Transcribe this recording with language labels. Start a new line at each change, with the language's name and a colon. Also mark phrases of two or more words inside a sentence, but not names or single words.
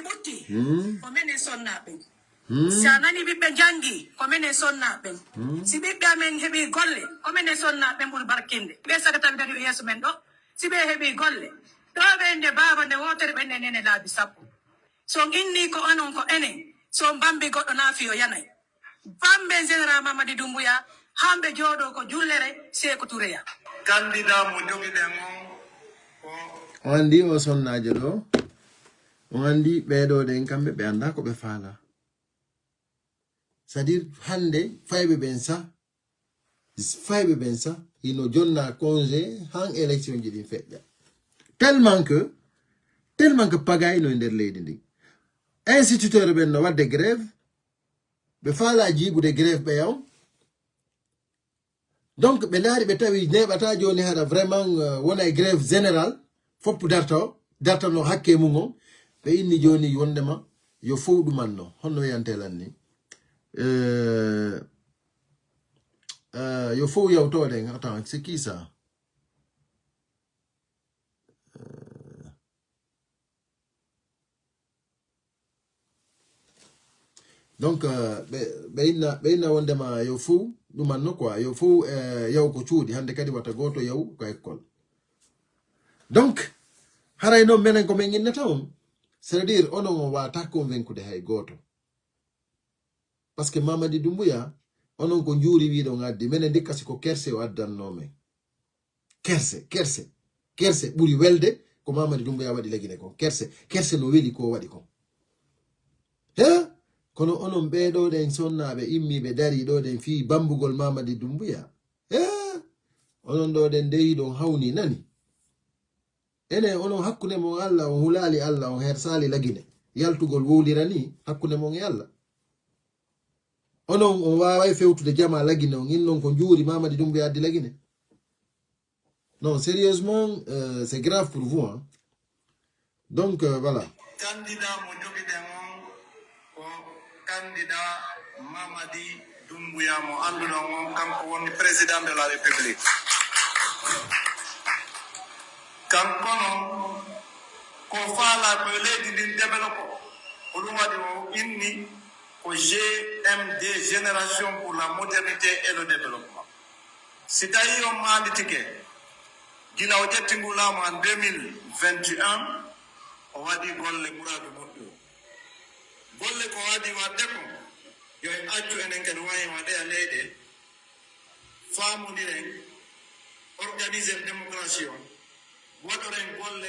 Fula: ɓutti ko menen sonnaɓen si a nani ɓiɓɓe jangi ko menen sonnaɓen si ɓiɓɓe amen heeɓi golle ko menen sonnaɓen ɓuuri barkinde ɓe saga tawi dari yeeso men ɗo si ɓe heeɓi golle ɗo ɓe nde baba nde wotere ɓe nene laabi sappo so inni ko onon ko enen so bambi goɗɗo naafi o yanay bambe général Mamadi Doumbouya hamɓe jooɗo ko jullere Sékou Touréya candidat mo jogiɗen on andi o sonnajo ɗo on andi ɓeɗo ɗen kamɓe ɓe anda ko ɓe faala
French: c'est à dire
Fula: hande fayɓe ɓen sa ino jonna congé han élection ji ɗin feƴƴa
French: tellement que
Fula: pagay no nder leydi ndi instituteur ɓen no wadde grève ɓe faala jiiɓude grève ɓe yaw donc ɓe laari ɓe tawi neɓata joni hara vraiment wona e
French: grève général
Fula: foppu dartano hakke mum on ɓe inni joni wondema yo fof ɗumanno honno wiyantelan ni yo fof yawtoɗen
French: attends c'est qui ça donc
Fula: ɓe inna wondema yo fof ɗumanno quoi yo fof yaw ko cuuɗi hande kadi wata goto yaw ko école donc haray noon menen ko min innata on
French: c'est-à-dire
Fula: onon wata
French: convaincre de
Fula: hay goto
French: parce que
Fula: Mamadi Doumbouya onon ko njuri wi do ngaddi menen dikasi ko kerse o addanno men kerse buri welde ko Mamadi Doumbouya wadi legine ko kerse no weli ko wadi ko he kono onon beedo den sonnabe immibe dari do den fi bambugol Mamadi Doumbouya he onon do den deyi don hawni nani ene onon hakkunde mon Allah on hulali Allah on hersali lagine yaltugol wowlirani hakkunde mon e Allah onon on wawai fewtude jama lagine on innon ko njuri Mamadi Doumbouya addi lagine non
French: sérieusement c'est grave pour vous hein? Donc voilà
Fula: candidat mo jogiden on ko candidat Mamadi Doumbouya mo anduɗon on kanko woni
French: président de la république
Fula: kanko non ko faala ko leydi ndin développe ko ɗum waɗi o inni ko GMD
French: génération pour la modernité et le développement
Fula: si tawi on maanditike gila o ƴetti ngu laamu en 2021 o waɗi golle ɓuraɗo moƴƴo golle ko waɗi wadde ko yo en accu enen kadi wawi waɗeya leyɗe faamodiren
French: organiser démocratie
Fula: on waɗoren golle